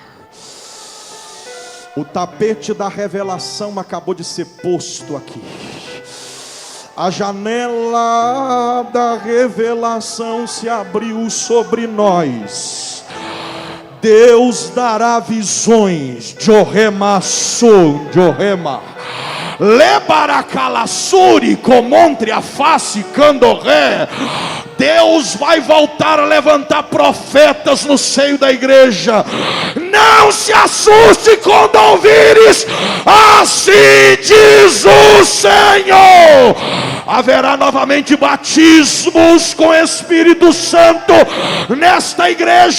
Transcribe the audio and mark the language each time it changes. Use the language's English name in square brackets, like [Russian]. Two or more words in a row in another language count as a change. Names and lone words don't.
[Portuguese] O tapete da revelação acabou de ser posto aqui. A janela da revelação se abriu sobre nós. Deus dará visões. Johema, Lebaracalassuri, comontre a face, candoré. Deus vai voltar a levantar profetas no seio da igreja. Não se assuste quando ouvires: assim diz o Senhor. Haverá novamente batismos com Espírito Santo nesta igreja.